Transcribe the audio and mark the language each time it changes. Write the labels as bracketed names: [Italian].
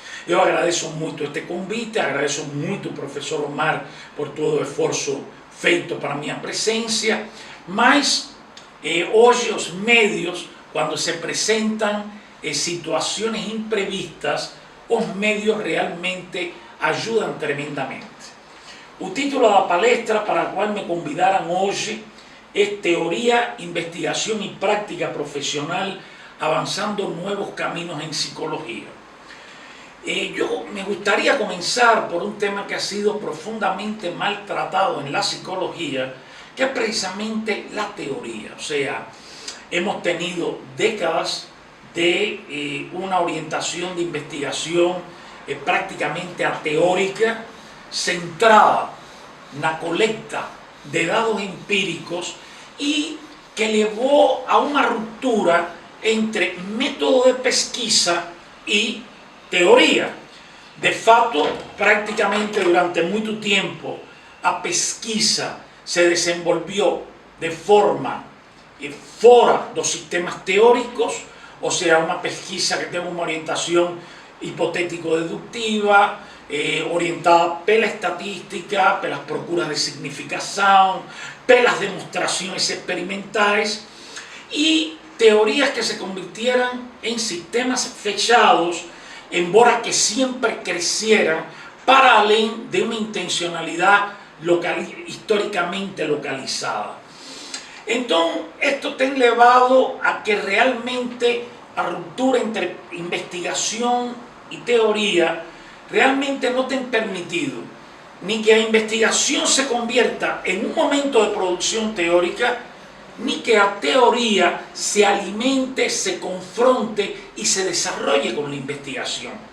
[Portuguese] Eu agradeço muito este convite, agradeço muito ao professor Omar por todo o esforço feito para a minha presença, mas hoje os médios, quando se apresentam situações imprevistas, os médios realmente ajudam tremendamente. O título da palestra para a qual me convidaram hoje é Teoria, Investigação e Prática Profissional avançando novos caminhos em psicologia. [Spanish] Yo me gustaría comenzar por un tema que ha sido profundamente maltratado en la psicología, que es precisamente la teoría. O sea, hemos tenido décadas de una orientación de investigación prácticamente ateórica, centrada en la colecta de datos empíricos y que llevó a una ruptura entre método de pesquisa y teoria. [Portuguese] De fato, praticamente durante muito tempo, a pesquisa se desenvolveu de forma fora dos sistemas teóricos, ou seja, uma pesquisa que tem uma orientação hipotético-deductiva, orientada pela estatística, pelas procuras de significação, pelas demonstrações experimentais, e teorias que se convirtieran em sistemas fechados, embora que siempre crecieran para além de [Spanish] una intencionalidad históricamente localizada. Entonces, esto te ha llevado a que realmente la ruptura entre investigación y teoría realmente no te han permitido ni que la investigación se convierta en un momento de producción teórica, ni que la teoría se alimente, se confronte y se desarrolle con la investigación.